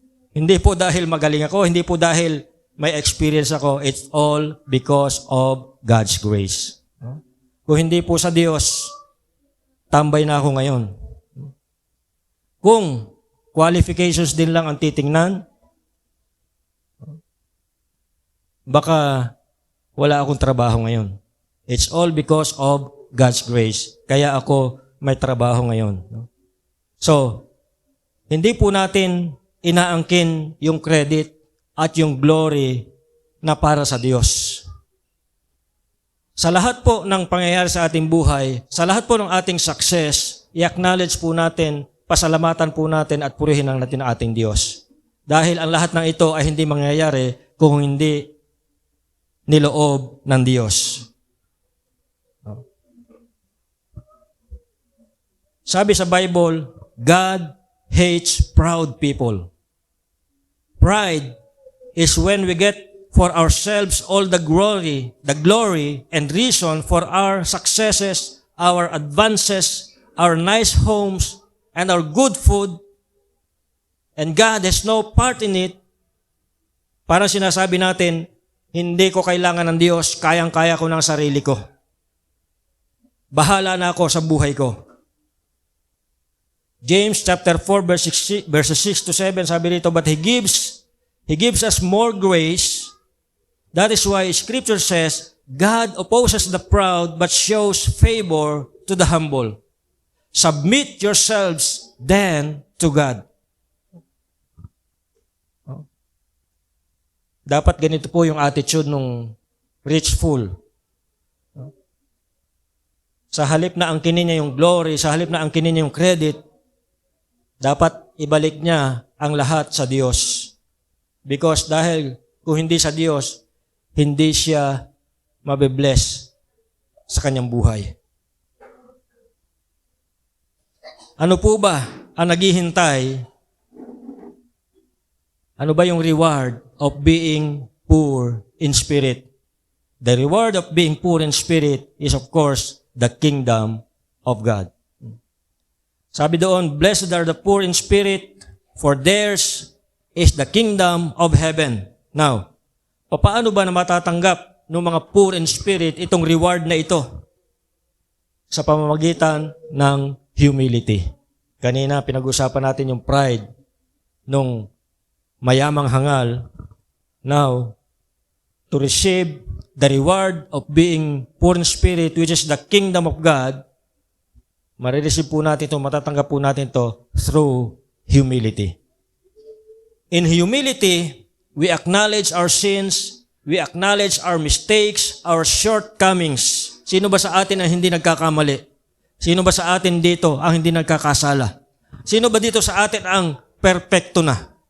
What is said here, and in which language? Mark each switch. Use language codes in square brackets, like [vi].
[tl] Hindi po dahil magaling ako, hindi po dahil may experience ako, [en] it's all because of God's grace. [tl] No? Kung hindi po sa Diyos, tambay na ako ngayon. Kung qualifications din lang ang titingnan, baka wala akong trabaho ngayon. [en] It's all because of God's grace. [tl] Kaya ako may trabaho ngayon. So, hindi po natin inaangkin yung credit at yung glory na para sa Diyos. Sa lahat po ng pangyayari sa ating buhay, sa lahat po ng ating success, i-acknowledge po natin, pasalamatan po natin at purihin natin ang ating Diyos. Dahil ang lahat ng ito ay hindi mangyayari kung hindi niloob ng Diyos. Sabi sa [en] Bible, God hates proud people. Pride is when we get for ourselves all the glory and reason for our successes, our advances, our nice homes, and our good food, and God has no part in it. [tl] Parang sinasabi natin, hindi ko kailangan ng Diyos, kayang-kaya ko ng sarili ko. Bahala na ako sa buhay ko. [en] James chapter 4 verses 6 to 7 [tl] sabi rito, [en] but He gives us more grace. That is why Scripture says, God opposes the proud but shows favor to the humble. Submit yourselves then to God. [tl] Dapat ganito po yung attitude ng [en] rich fool. [tl] sa halip na angkinin niya yung glory, sa halip na angkinin niya yung credit, dapat ibalik niya ang lahat sa Diyos. Because dahil kung hindi sa Diyos, hindi siya mabibless sa kanyang buhay. Ano po ba ang naghihintay? Ano ba yung [en] reward of being poor in spirit? The reward of being poor in spirit is, of course, the kingdom of God. [tl] Sabi doon, [en] blessed are the poor in spirit, for theirs is the kingdom of heaven. [tl] Now, paano ba na matatanggap ng mga [en] poor in spirit [tl] itong reward na ito? Sa pamamagitan ng humility. Kanina, pinag-usapan natin yung pride nung mayamang hangal. [en] Now, to receive the reward of being poor in spirit, which is the kingdom of God, [tl] marireceive po natin ito, [en] matatanggap po natin ito through humility. In humility, we acknowledge our sins, we acknowledge our mistakes, our shortcomings. [tl] Sino ba sa atin ang hindi nagkakamali? Sino ba sa atin dito ang hindi nagkakasala? Sino ba dito sa atin ang perfecto na?